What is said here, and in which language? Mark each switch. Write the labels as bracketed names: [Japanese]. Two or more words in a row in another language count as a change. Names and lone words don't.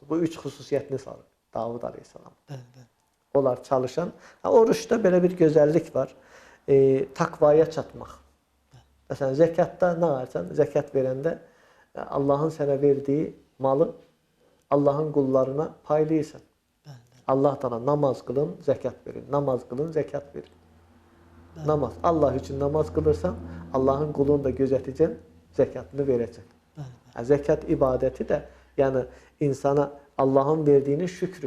[Azerbaijani] Bu 3 xüsusiyyətini salır Davud aleyhissalam. Onlar çalışan. Oruçda belə bir gözəllik var. Takvaya çatmaq. Məsələn, zəkatda nə varsan? Zəkat verəndə Allahın sənə verdiyi malı Allahın qullarına paylayırsan. [Turkish] Allah'tan namaz kılın, zekat verin. Namaz kılın, zekat verin. Namaz. Allah için namaz kılırsan Allah'ın kulunu da gözeteceksin, zekatını vereceksin. Zekat ibadeti de yani insana Allah'ın verdiğinin şükrü.